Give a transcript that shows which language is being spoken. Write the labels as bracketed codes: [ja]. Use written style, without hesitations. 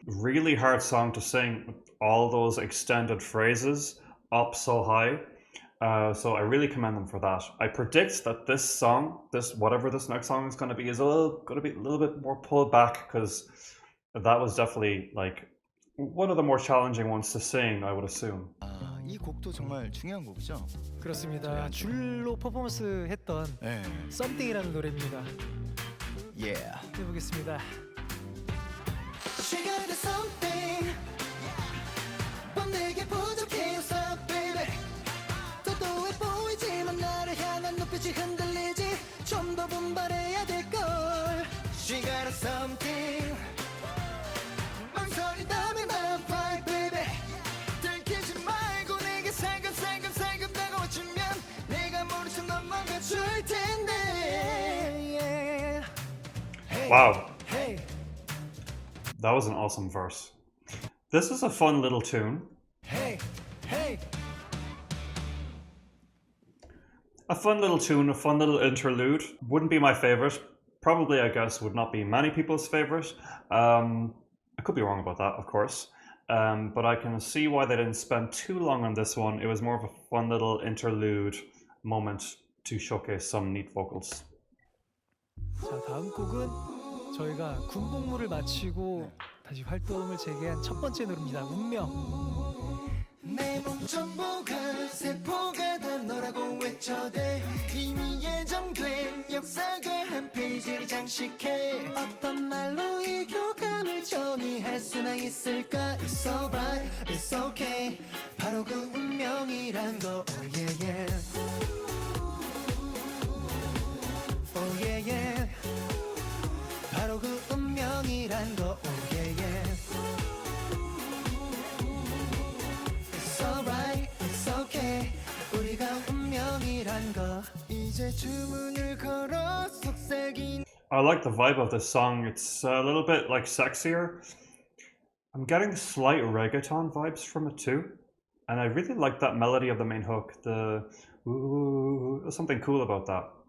[en] Really hard song to sing with all those extended phrases up so high. So I really commend them for that. I predict that this song, whatever this next song is going to be, is going to be a little bit more pulled back because that was definitely like one of the more challenging ones to sing, I would assume. [ko] 아, 이 곡도 정말 중요한 곡이죠. 그렇습니다. 줄로 퍼포먼스 했던 네. Something이라는 노래입니다. [en] Yeah. [ko] 해보겠습니다. [en] She got a something [ko] 넌 내게 부족해서 [en] baby [ko] 도도해 보이지만 나를 향한 눈빛이 흔들리지 좀 더 분발해야 될걸 [en] She got a something [ko] 망설인다면 [en] I'm fine baby [ko] 들키지 말고 내게 살금 다가와주면 내가 모른 척 넘어가 줄 텐데 [en] yeah. Hey, Wow. hey. That was an awesome verse. This is a fun little tune. Hey, hey. a fun little tune, a fun little interlude. Wouldn't be my favorite. Probably, I guess, would not be many people's favorite. I could be wrong about that, of course. But I can see why they didn't spend too long on this one. It was more of a fun little interlude moment to showcase some neat vocals. [ko] 자, 다음 곡은 저희가 군복무를 마치고 다시 활동을 재개한 첫 번째 노래입니다. 운명. 내 몸 전부가 세포가 다 너라고 외쳐대 이미 예정된 역사가 한 페이지를 장식해 어떤 말로 이 교감을 정의할 수나 있을까 [en] It's alright, it's okay [ko] 바로 그 운명이란 거 [en] Oh yeah yeah Oh yeah yeah [ko] 바로 그 운명이란 거 [en] Oh yeah yeah It's alright, it's okay [ko] 우리가 운명이란 거 이제 주문을 걸어 속삭인 [en] I like the vibe of this song. It's a little bit like sexier. I'm getting slight reggaeton vibes from it too. And I really like that melody of the main hook. The ooh, there's something cool about that.